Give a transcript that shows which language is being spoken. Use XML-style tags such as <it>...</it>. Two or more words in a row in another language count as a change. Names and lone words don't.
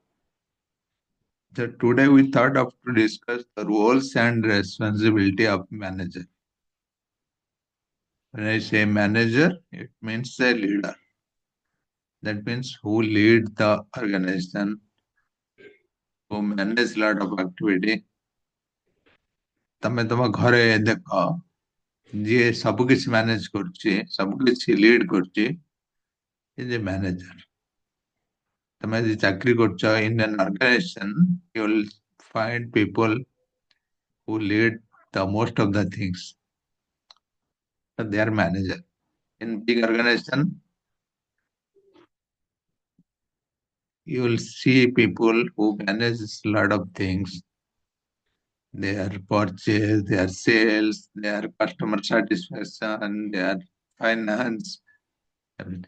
<en>So today we thought of to discuss the roles and responsibility of manager. When I say manager, it means a leader. That means who lead the organization, who manage lot of activity.</en> <or>ତମେ ତମ ଘରେ ଦେଖ ଯିଏ ସବୁ କିଛି ମ୍ୟାନେଜ କରୁଛି ସବୁ କିଛି ଲିଡ୍ କରୁଛି</or> <en>is a manager</en> <or>ତମେ ଯଦି ଚାକିରି କରୁଛ</or> <en>ଇନ୍ an organization you will find people who lead the most of the things so they are manager in big organization you will see people who manage a lot of things their purchase their sales their customer satisfaction their finance everything.</en>